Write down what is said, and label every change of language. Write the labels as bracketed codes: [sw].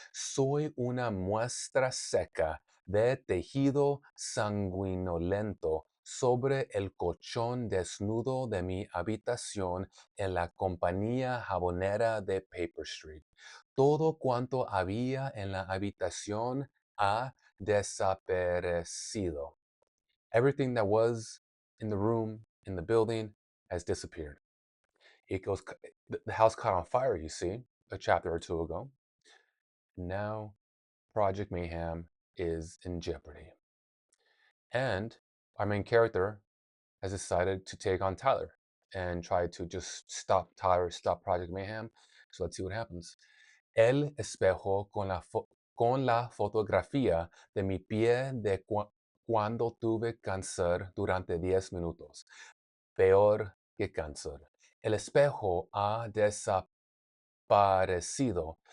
[es] Soy una muestra seca de tejido sanguinolento sobre el colchón desnudo de mi habitación en la compañía jabonera de Paper Street. Todo cuanto había en la habitación ha desaparecido. [en] Everything that was in the room, in the building, has disappeared. It goes, the house caught on fire, you see, a chapter or two ago. Now, Project Mayhem is in jeopardy. And our main character has decided to take on Tyler and try to just stop Tyler, stop Project Mayhem. So let's see what happens. [es] El espejo con la fotografía de mi pie de cuando tuve cáncer durante 10 minutos. Peor que cáncer. El espejo ha desaparecido.